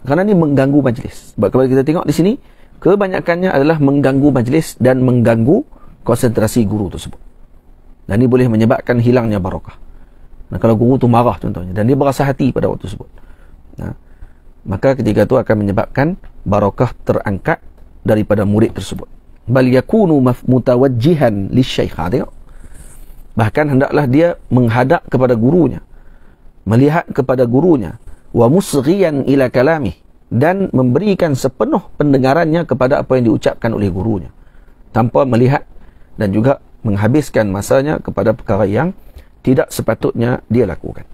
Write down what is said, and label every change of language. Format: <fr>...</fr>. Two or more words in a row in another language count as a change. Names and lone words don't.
<ms>Kerana ni mengganggu majlis. Sebab kalau kita tengok di sini, kebanyakannya adalah mengganggu majlis dan mengganggu konsentrasi guru tersebut. Dan ini boleh menyebabkan hilangnya barakah. Kalau guru tu marah contohnya, dan dia berasa hati pada waktu tersebut, maka ketika itu akan menyebabkan barakah terangkat daripada murid tersebut.</ms> <ar>Bal yakunu mutawajjihan lisyaikh.</ar> <ms>Tengok. Bahkan hendaklah dia menghadap kepada gurunya, melihat kepada gurunya,</ms> <ar>wa musghiyan ila kalamih,</ar> <ms>dan memberikan sepenuh pendengarannya kepada apa yang diucapkan oleh gurunya, tanpa melihat dan juga menghabiskan masanya kepada perkara yang tidak sepatutnya dia lakukan.</ms>